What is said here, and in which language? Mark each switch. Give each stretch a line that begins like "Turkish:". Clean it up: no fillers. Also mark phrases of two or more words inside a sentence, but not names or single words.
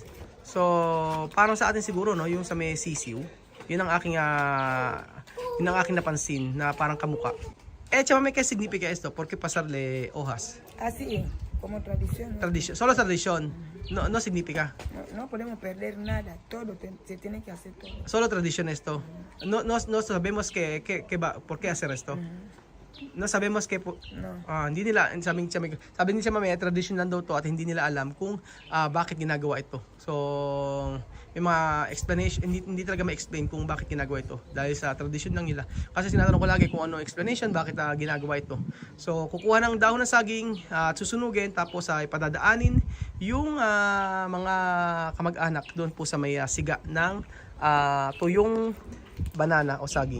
Filipino: So, parang sa atin siguro, no, yung sa may sisiw, yun ang aking napansin na parang kamuka.
Spanish: Chamame, ¿qué significa esto? ¿Por qué pasarle hojas? Así, como tradición. ¿No? Tradición, solo tradición, no significa. No podemos perder nada, todo se tiene que hacer todo. Solo tradición esto. No sabemos por qué hacer esto. No sabemos No.
Filipino: hindi nila, sabi ni Chamame, tradition lang daw to at hindi nila alam kung bakit ginagawa ito. So, may mga explanation, hindi talaga ma-explain kung bakit ginagawa ito dahil sa tradition lang nila. Kasi sinatanong ko lagi kung ano explanation, bakit ginagawa ito. So, kukuha ng dahon ng saging at susunugin, tapos ay padadaanin yung mga kamag-anak doon po sa may siga ng tuyong banana o saging.